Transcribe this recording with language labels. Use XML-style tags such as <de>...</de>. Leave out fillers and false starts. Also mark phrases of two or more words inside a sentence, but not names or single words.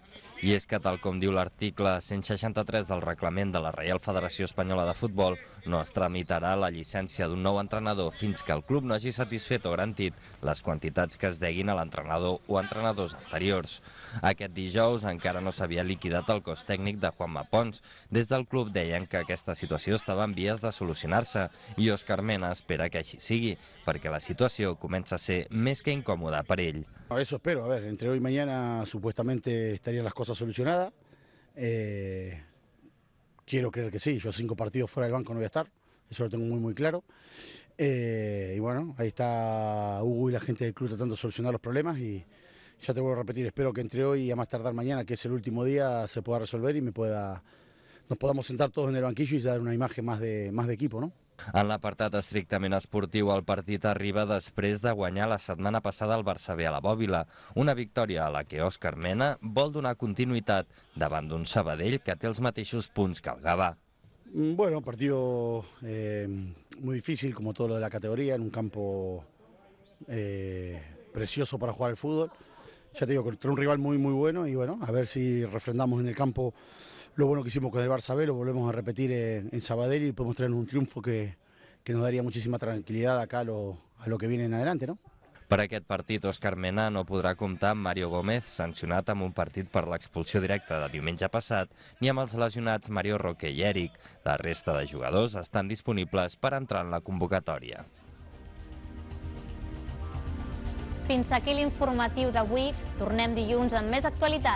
<ca>I és que, tal com diu l'article 163 del reglament de la Reial Federació Espanyola de Futbol, no es tramitarà la llicència d'un nou entrenador fins que el club no hagi satisfet o garantit les quantitats que es deguin a l'entrenador o entrenadors anteriors. Aquest dijous encara no s'havia liquidat el cost tècnic de Juanma Pons. Des del club deien que aquesta situació estava en vies de solucionar-se i Òscar Mena espera que així sigui, perquè la situació comença a ser més que incòmoda per ell.</ca> <es>Eso espero, a ver, entre hoy y mañana supuestamente estarían las cosas solucionadas. Quiero creer que sí, yo 5 partidos fuera del banco no voy a estar, eso lo tengo muy claro. Y bueno, ahí está Hugo y la gente del club tratando de solucionar los problemas y ya te vuelvo a repetir, espero que entre hoy y a más tardar mañana, que es el último día, se pueda resolver y nos podamos sentar todos en el banquillo y dar una imagen más de equipo, ¿no?</es> <ca>En l'apartat estrictament esportiu, el partit arriba després de guanyar la setmana passada el Barça B a la Bòbila, una victòria a la que Òscar Mena vol donar continuïtat davant d'un Sabadell que té els mateixos punts que el Gavà.</ca> <es>Bueno, partido muy difícil como todo lo de la categoría, en un campo precioso para jugar al fútbol. Ya te digo, contra un rival muy bueno y bueno, a ver si refrendamos en el campo lo bueno que hicimos con el Barça B, lo volvemos a repetir en Sabadell y podemos traernos un triunfo que nos daría muchísima tranquilidad acá a lo que viene en adelante, ¿no?</es> <ca>Per aquest partit, Òscar Mena no podrà comptar amb Mario Gómez, sancionat amb un partit per l'expulsió directa de diumenge passat, ni amb els lesionats Mario Roque i Eric. La resta de jugadors estan disponibles per entrar en la convocatòria. Fins aquí l'informatiu d'avui. Tornem dilluns amb més actualitat.</ca>